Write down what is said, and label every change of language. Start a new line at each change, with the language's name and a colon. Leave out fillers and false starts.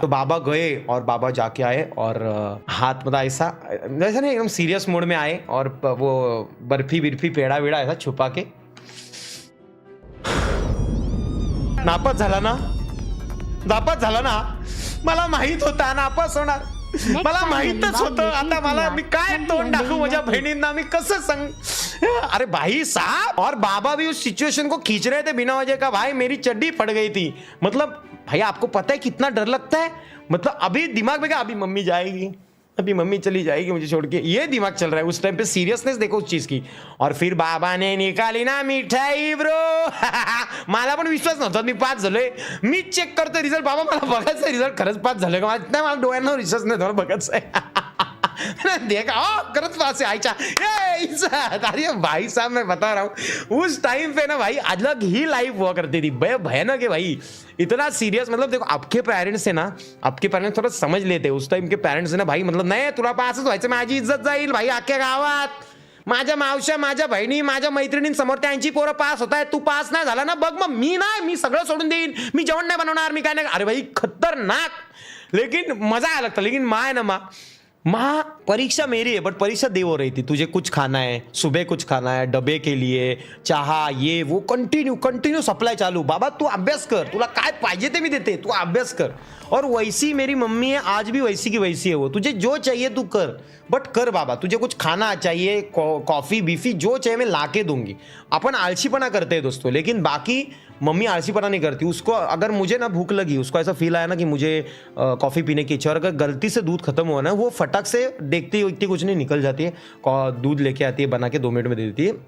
Hindi: तो बाबा गए और बाबा जाके आए और हाथ मतलब ऐसा वैसा नहीं एकदम सीरियस मोड में आए और वो बर्फी बिर्फी पेड़ा वेड़ा ऐसा छुपा के
Marathi: नापास झाला ना मला माहित होता नापास होणार, मला माहितच होतं। आता मला मी काय तोंड दाखवू माझ्या बहिणींना, मी कसं सांग।
Hindi: अरे भाई साहब, और बाबा भी उस सिचुएशन को खींच रहे थे बिना वजह का। भाई मेरी चड्डी फट गई थी, मतलब भाई आपको पता है कितना डर लगता है। मतलब अभी दिमाग में क्या, अभी मम्मी जाएगी, अभी मम्मी चली जाएगी मुझे छोड़ के, ये दिमाग चल रहा है उस टाइम पे। सीरियसनेस देखो उस चीज की। और फिर बाबा ने निकाली ना मिठाई ब्रो।
Marathi: मला पण विश्वास नव्हता मी पास झालोय। मी चेक करतोय रिझल्ट, बाबा मला बघायचं रिझल्ट खरंच पास झालोय का, मला डोळ्यांना विश्वास नाही, मला बघायचं आहे। देखा करत पास है आयचा।
Hindi: अरे भाई साहब मैं बता रहा हूँ उस टाइम पे ना भाई अलग ही लाइफ हुआ करती थी, भयानक है भाई, इतना सीरियस। मतलब देखो आपके पेरेंट्स है ना, आपके पेरेंट्स थोड़ा समझ लेते उस टाइम के पेरेंट्स है ना भाई, मतलब
Marathi: नाही तुला पासच व्हायचं, माझी इज्जत जाईल भाई अख्ख्या गावात, माझ्या मावश्या माझ्या बहिणी माझ्या मैत्रिणींसमोर त्यांची पोरं पास होत आहे, तू पास नाही झाला ना बघ मग मी नाही, मी सगळं सोडून देईन, मी जेवण नाही बनवणार, मी काय नाही।
Hindi: अरे भाई खतरनाक, लेकिन मजा आया लगता। लेकिन माँ है ना माँ परीक्षा मेरी है बट परीक्षा दे हो रही थी, तुझे कुछ खाना है, सुबह कुछ खाना है, डबे के लिए चाह ये वो कंटिन्यू सप्लाई चालू।
Marathi: बाबा तू अभ्यास कर, तुला काय पाहिजे ते मी देते, तू अभ्यास कर।
Hindi: और वैसी मेरी मम्मी है, आज भी वैसी की वैसी है वो, तुझे जो चाहिए तू कर, बट कर बाबा, तुझे कुछ खाना चाहिए, कॉफी बीफी जो चाहिए मैं ला के दूंगी। अपन आलसीपना करते हैं दोस्तों, लेकिन बाकी मम्मी आलसीपना नहीं करती। उसको अगर मुझे ना भूख लगी, उसको ऐसा फील आया ना कि मुझे कॉफ़ी पीने की इच्छा, और अगर गलती से दूध खत्म हुआ ना, वो फटक से देखती उठती कुछ नहीं निकल जाती है, दूध लेके आती है, बना के 2 मिनट में दे देती है।